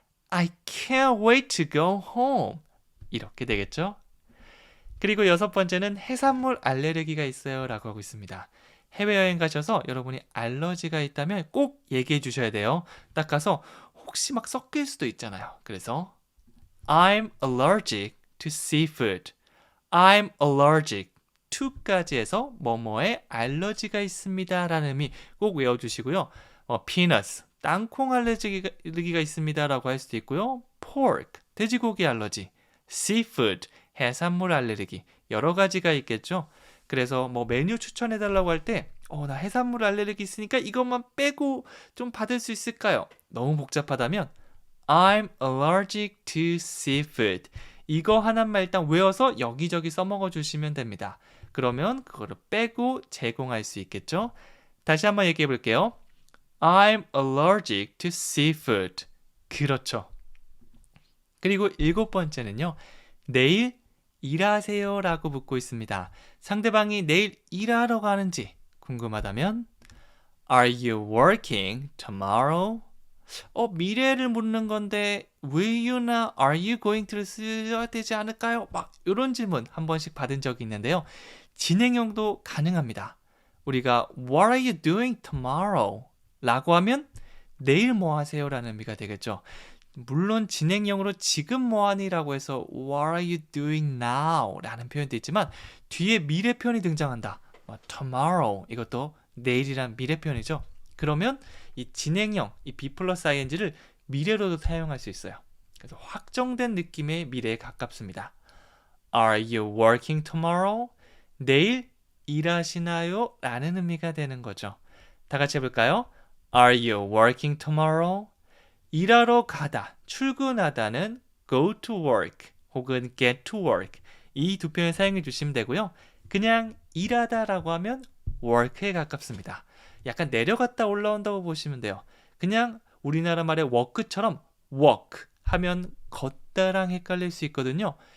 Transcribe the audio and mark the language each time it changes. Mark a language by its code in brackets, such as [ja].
[en] I can't wait to go home. [ko] 이렇게 되겠죠? 그리고 6번째는 해산물 알레르기가 있어요 라고 하고 있습니다. 해외여행 가셔서 여러분이 알러지가 있다면 꼭 얘기해 주셔야 돼요. 딱 가서 혹시 막 섞일 수도 있잖아요. [en] 그래서 I'm allergic to seafood. I'm allergic to [ko] 까지 해서 뭐뭐에 알러지가 있습니다 라는 의미 꼭 외워주시고요. peanuts, 땅콩 알레르기가 있습니다 라고 할 수도 있고요. pork, 돼지고기 알러지, seafood, 해산물 알레르기 여러 가지가 있겠죠. 그래서 뭐 메뉴 추천해달라고 할 때 나 해산물 알레르기 있으니까 이것만 빼고 좀 받을 수 있을까요? 너무 복잡하다면 [en] I'm allergic to seafood. [ko] 이거 하나만 일단 외워서 여기저기 써먹어 주시면 됩니다. 그러면 그거를 빼고 제공할 수 있겠죠? 다시 한번 얘기해 볼게요. [en] I'm allergic to seafood. [ko] 그렇죠. 그리고 7번째는요. 내일 일하세요 라고 묻고 있습니다. 상대방이 내일 일하러 가는지 궁금하다면 [en] Are you working tomorrow? [ko] 미래를 묻는 건데 will you나 [en] are you going to [ko] 를 써야 되지 않을까요? 막 이런 질문 한 번씩 받은 적이 있는데요. 진행형도 가능합니다. [en] 우리가 What are you doing tomorrow? [ko] 라고 하면 내일 뭐 하세요? 라는 의미가 되겠죠. 물론 진행형으로 지금 뭐하니? 라고 해서 [en] What are you doing now? [ko] 라는 표현도 있지만 뒤에 미래 표현이 등장한다. tomorrow 이것도 내일이란 미래 표현이죠. 그러면 이 진행형, 이 be 플러스 ing를 미래로도 사용할 수 있어요. 그래서 확정된 느낌의 미래에 가깝습니다. [en] Are you working tomorrow? [ko] 내일 일하시나요? 라는 의미가 되는 거죠. 다 같이 해볼까요? [en] Are you working tomorrow? [ko] 일하러 가다, 출근하다는 [en] go to work [ko] 혹은 [en] get to work [ko] 이 두 표현 사용해 주시면 되고요. 그냥 일하다라고 하면 work에 가깝습니다. 약간 내려갔다 올라온다고 보시면 돼요. 그냥 우리나라 말의 work처럼 walk 하면 걷다랑 헷갈릴 수 있거든요.